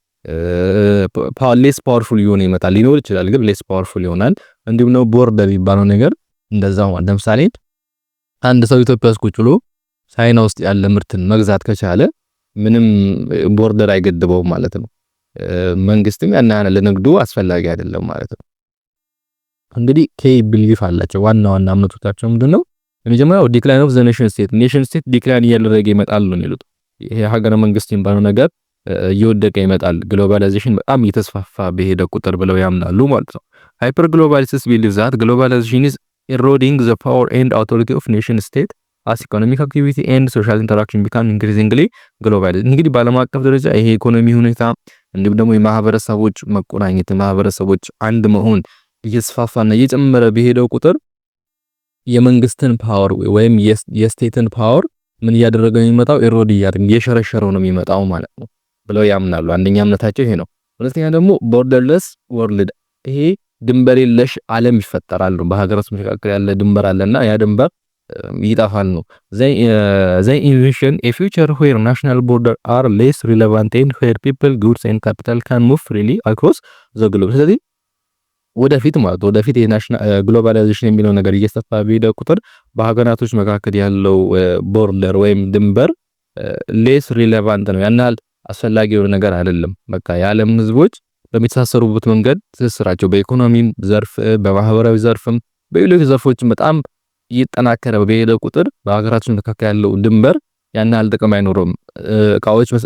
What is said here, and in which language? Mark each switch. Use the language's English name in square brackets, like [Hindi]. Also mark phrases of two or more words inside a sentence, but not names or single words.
[English] less powerful [Amharic] ይሆን ይመጣል። ሊኖር ይችላል ግን [English] less powerful [Amharic] ይሆናል። እንዲሁም ነው ቦርደር የሚባለው ነገር እንደዛው። ለምሳሌ አንድ ሰው ኢትዮጵያ ውስጥ ቁጭ ብሎ ቻይና ውስጥ ያለ ምርትን መግዛት ከቻለ ምንም ቦርደር አይገድበውም ማለት ነው። መንግስትም ያና ለንግዱ አስፈላጊ አይደለም ማለት ነው። እንግዲህ ቢሊፍ አላቸው ዋና እምነቶቻቸው ምንድነው? የመጀመሪያው [English] decline of the nation state decline [Amharic] እያደረገ ይመጣል ነው የሚሉት። ይሄ ሀገረ መንግስት የሚባለው ነገር እየወደቀ ይመጣል ግሎባላይዜሽን በጣም እየተስፋፋ በሄደ ቁጥር ብለው ያምናሉ ማለት ነው። [English] hyper globalists believe that globalization is eroding the power and authority of nation state as economic activity and social interaction become increasingly global። [Amharic] እንግዲህ በዓለም አቀፍ ደረጃ ይሄ ኢኮኖሚ ሁኔታ እንዲሁም ደግሞ የማህበረሰቦች መቆራኘት የማህበረሰቦች አንድ መሆን እየተስፋፋና እየጨመረ በሄደው ቁጥር የመንግስትን ፓወር ወይም የስቴትን ፓወር ምን እያደረገው የሚመጣው ኤሮድ እየሸረሸረው ነው የሚመጣው ማለት ነው ብለው ያምናሉ። አንደኛ እምነታቸው ይሄ ነው። ሁለተኛ ደግሞ [English] borderless world፣ [Amharic] ይሄ ድንበር የለሽ ዓለም ይፈጠራል ነው። በሀገራት መካከል ያለ ድንበር አለና ያ ድንበር ይጣፋል ነው። [English] they envision a future where national borders are less relevant and where people, goods and capital can move freely across the globe። [Amharic] ስለዚህ ወደፊት የናሽናል ግሎባላይዜሽን የሚለው ነገር እየሰፋ ቢሄድ ቁጥር በሀገራቶች መካከል ያለው ቦርደር ወይም ድንበር [English] less relevant [Amharic] ነው፣ ያናል አስፈላጊ የሆነ ነገር አይደለም። በቃ የዓለም ህዝቦች በሚተሳሰሩበት መንገድ ትስስራቸው በኢኮኖሚም ዘርፍ በማህበራዊ ዘርፍም በሌሎች ዘርፎችም በጣም እየተጠናከረ በሄደ ቁጥር በሀገራችን መካከል ያለው ድንበር ያናል ጥቅም አይኖርም። እቃዎች